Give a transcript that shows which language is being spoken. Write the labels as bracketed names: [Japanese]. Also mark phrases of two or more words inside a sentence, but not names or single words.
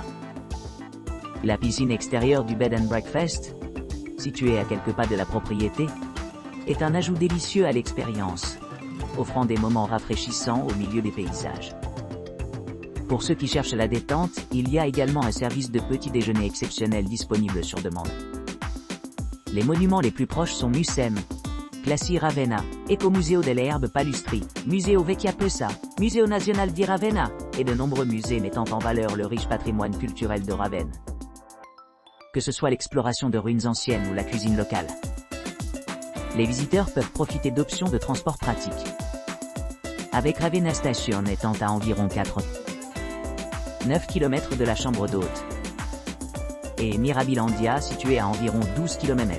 [French] La piscine extérieure du [English] Bed and Breakfast, [French] située à quelques pas de la propriété, est un ajout délicieux à l'expérience, offrant des moments rafraîchissants au milieu des paysages. Pour ceux qui cherchent la détente, il y a également un service de petit déjeuner exceptionnel disponible sur demande. Les monuments les plus proches sont Musem, Classi Ravenna, Ecomuseo delle Erbe Palustri, Museo Vecchia Pesa, Museo Nazionale di Ravenna, et de nombreux musées mettant en valeur le riche patrimoine culturel de Ravenne. Que ce soit l'exploration de ruines anciennes ou la cuisine locale, les visiteurs peuvent profiter d'options de transport pratiques. Avec Ravenna Station étant à environ 9 km de la chambre d'hôte, et Mirabilandia située à environ 12 km.